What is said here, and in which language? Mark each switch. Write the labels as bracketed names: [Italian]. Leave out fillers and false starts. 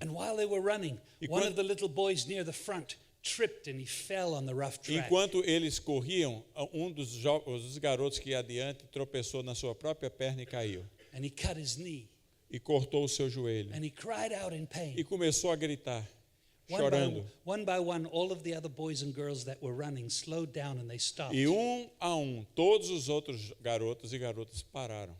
[English] And while they were running, [Portuguese] E [English] one [Portuguese] quan- [English] of the little boys near the front tripped and he fell on the rough track. [Portuguese] Enquanto eles corriam, dos garotos que ia adiante tropeçou na sua própria perna e caiu. [English] And he cut his knee. [Portuguese] E cortou o seu joelho. [English] And he cried out in pain. [Portuguese] E começou a gritar, chorando. [English] One by one, all of the other boys and girls that were running slowed down and they stopped. [Portuguese] E a todos os outros garotos e garotas pararam.